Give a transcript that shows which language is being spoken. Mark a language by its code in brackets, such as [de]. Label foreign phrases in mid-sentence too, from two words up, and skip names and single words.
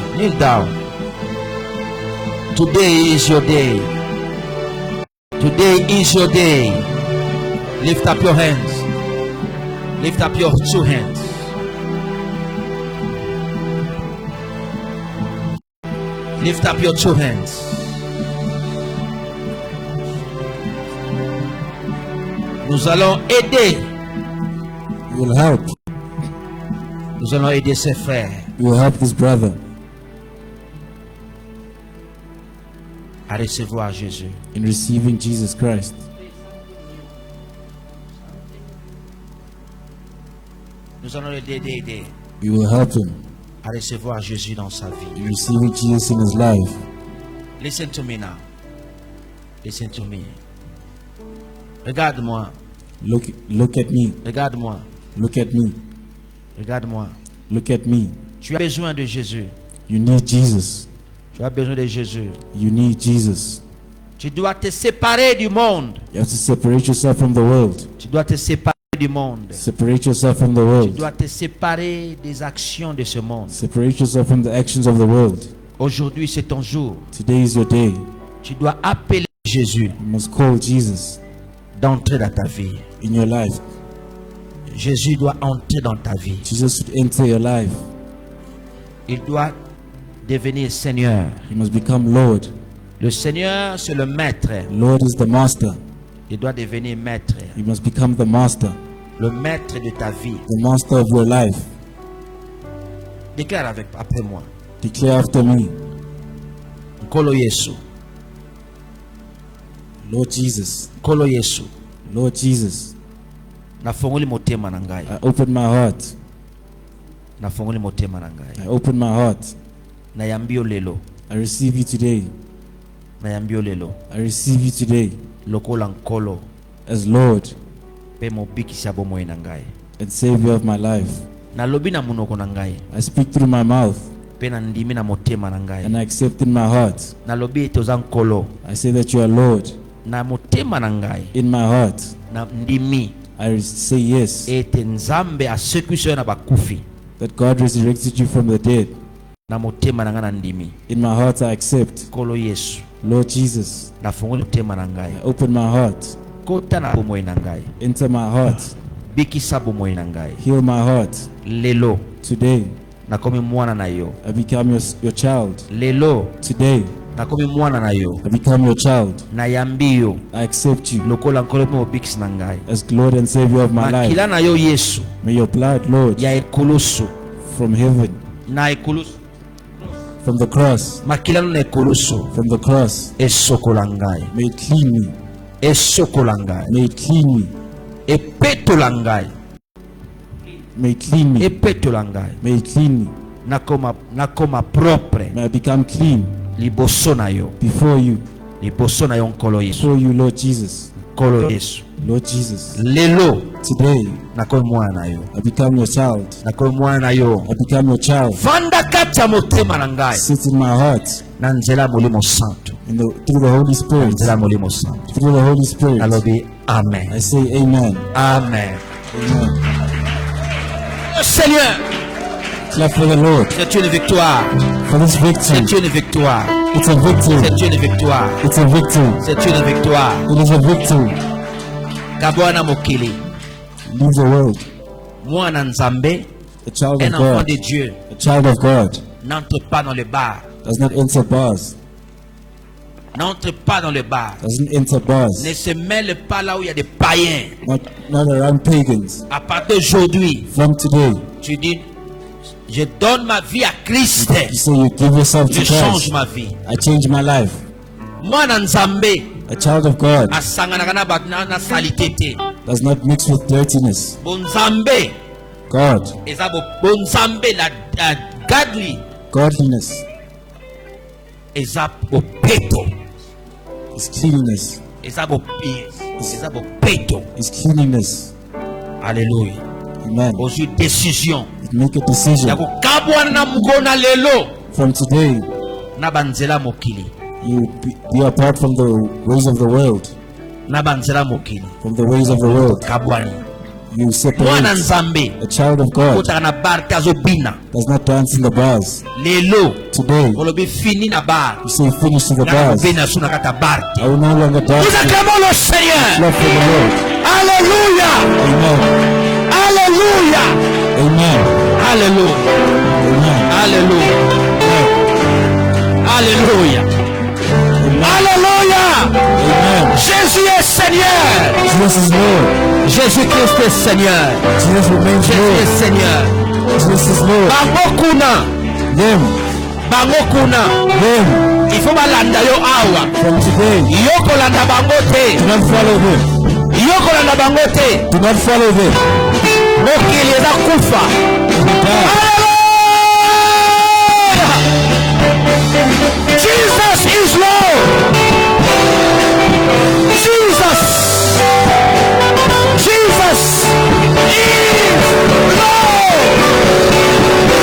[en] Kneel down. Today is your day. Today is your day. Lift up your hands. Lift up your two hands. Lift up your two hands. [fr] Nous allons aider. [en] You will help. [fr] Nous allons aider ses frères [en] You will help this brother [fr] à recevoir Jésus. [en] in receiving Jesus Christ. [fr] Nous allons l'aider [en] You will help him [fr] à recevoir Jésus dans sa vie. [en] in receiving Jesus in his life. Listen to me now. Listen to me. [fr] Regarde-moi. [en] Look at me. [fr] Regarde-moi. [en] Look at me. [fr] Regarde-moi. [en] Look at me. [fr] Tu as besoin de Jésus. [en] You need Jesus. [fr] Tu as besoin de Jésus. [en] You need Jesus. [fr] Tu dois te séparer du monde. [en] You have to separate yourself from the world. [fr] Tu dois te séparer du monde. [en] Separate yourself from the [fr] Tu [en] world. [fr] dois te séparer des actions de ce monde. [en] Separate yourself from the actions of the world. [fr] Aujourd'hui, c'est ton jour. [en] Today is your day. [fr] Tu dois appeler Jésus [en] You must call Jesus [fr] d'entrer dans ta vie. [en] in your life. [fr] Jésus doit entrer dans ta vie. [en] Jesus should enter your life. [fr] Il doit devenir Seigneur. [en] He must become Lord. [fr] Le Seigneur, c'est le maître. [en] Lord is the master. [fr] Il doit devenir maître. [en] He must become the master. [fr] Le maître de ta vie. [en] The master of your life. [fr] Déclare après moi. [en] Declare after me. [ln] Nkolo Yesu. [en] Lord Jesus. [ln] Nkolo Yesu. [en] Lord Jesus. [ln] Nafunguli motema na ngai. [en] I open my heart. [ln] Nafunguli motema na ngai. [en] I open my heart. [ln] Nayambio lelo. [en] I receive you today. [ln] Nayambio lelo. [en] I receive you today [ln] Lokola nkolo. [en] as Lord [ln] Pe mobikisa bomoi na ngai. [en] and Savior of my life. [ln] Nalobi na munoko na ngai. [en] I speak through my mouth [ln] Pe na ndimi na motema na ngai. [en] and I accept in my heart. [ln] Nalobi ete oza nkolo. [en] I say that you are Lord. [ln] Na motema na ngai. [en] In my heart, [ln] Na ndimi. [en] I say yes, [ln] Ete nzambe asekwiso na bakufi. [en] that God resurrected you from the dead. [ln] Na motema na ngai na ndimi. [en] In my heart, I accept. [ln] Nkolo Yesu. [en] Lord Jesus, [ln] Nafunguli motema na ngai. [en] I open my heart. [ln] Kota na bomoi na ngai. [en] Enter my heart. [ln] Bikisa bomoi na ngai. [en] Heal my heart. [ln] Lelo. [en] Today, [ln] Nakomi mwana na yo. [en] I become your child. [ln] Lelo. [en] Today, [ln] Nakomi mwana na yo. [en] I become your child. [ln] Nayambi yo. [en] I accept you [ln] Lokola nkolo pe mobikisi na ngai. [en] as Lord and Savior of my life. [ln] Makila na yo Yesu. [en] May your blood, Lord, [ln] Ya ekoloso. [en] from heaven, [ln] Na ekoloso. [en] from the cross, [ln] Makila no na ekoloso. [en] from the cross, [ln] Esokola ngai. [en] may it clean me. [ln] Esokola ngai. [en] May it clean me. [ln] Epetola ngai. [en] May it clean me. [ln] Epetola ngai. [en] May it clean me. [ln] Nakoma propre. [en] May I become clean [ln] Liboso na yo. [en] before you. [ln] Liboso na yo nkolo Yesu. [en] Before you, Lord Jesus. [ln] Nkolo Yesu. [en] Lord Jesus. [ln] Lelo. [en] Today, [ln] Nakomi mwana na yo. [en] I become your child. [ln] Nakomi mwana na yo. [en] I become your child. [ln] Vanda kati ya motema na ngai. [en] Sit in my heart [ln] Na nzela ya molimo santo. [en] through the Holy Spirit. [ln] Nzela ya molimo santo. [en] Through the Holy Spirit. [ln] Nalobi amen. [en] I say amen. [ln] Amen. [en] Amen. [fr] Le Seigneur, [en] Clap for the Lord [fr] c'est une victoire. [en] for this victory. [fr] C'est une victoire. [en] It's a victory. [fr] C'est une victoire. [en] It's a victory. [fr] C'est une victoire. [en] It is a victory. [ln] Kabwana mokili. [en] Leave the world. [ln] Mwana nzambe, [en] A child [fr] un [en] of [fr] enfant [en] God. [fr] de Dieu, [en] A child of God [fr] n'entre pas dans le bar. [en] does not enter bars. [fr] N'entre pas dans le bar. [en] Doesn't enter bars. [fr] Ne se mêle pas là où il y a des païens. [en] Not around pagans. [fr] À partir d'aujourd'hui, [en] From today, [fr] tu dis, je donne ma vie à Christ. [en] you say you give yourself to [fr] Je change [en] Christ. [fr] ma vie. [en] I change my life. [ln] Mwana nzambe, [en] A child of God [ln] asanganaka na bato na salité te. [en] does not mix with dirtiness. [ln] Bonzambe, [en] God, [ln] eza bonzambe la godly, [en] godliness [ln] eza bopeto, [en] is cleanliness. [ln] eza bopeto. [en] Is cleanliness. [fr] Alléluia. [en] Amen. [ln] Ozwi décision [en] Make a [ln] ya [en] decision. [ln] kokabwana na mokona lelo [en] From today, [ln] na banzela mokili, [en] you be apart from the ways of the world. [ln] na banzela mokili [en] From the ways of the world, [ln] kabwani. [en] you [ln] Mwana [en] separate. [ln] nzambe [en] A child of God [ln] kotaka na bar te azobina [en] does not dance in the bars. [ln] lelo [en] Today, [ln] olobi fini na bar [en] you say finish to the [ln] na [en] bars. [ln] kobina su na kati ya bar te. [en] I will no longer dance. [fr] Nous acclamons le Seigneur. [en] Love for the Lord. [fr] Alléluia. [en] Amen. [fr] Alléluia. [en] Amen. [fr] Alléluia. [en] Amen. [fr] Alléluia. Alléluia. Alléluia. [en] Amen. [fr] Jésus est Seigneur. [en] Jesus is Lord. [fr] Jésus-Christ est Seigneur. [en] Jesus remains [fr] Jésus [en] Lord. [fr] est Seigneur. [en] Jesus is Lord. [ln] Bango kuna. [en] Them. [ln] Bango kuna. [en] Them. [fr] Il faut [ln] balanda yo awa. [en] From today, [ln] Yo kolanda bango te. [en] do not follow them. [ln] Yo kolanda bango te. [en] Do not follow them. [ln] Mokili eza kufa. [en] They will die. Jesus is Lord. Jesus. Jesus is Lord.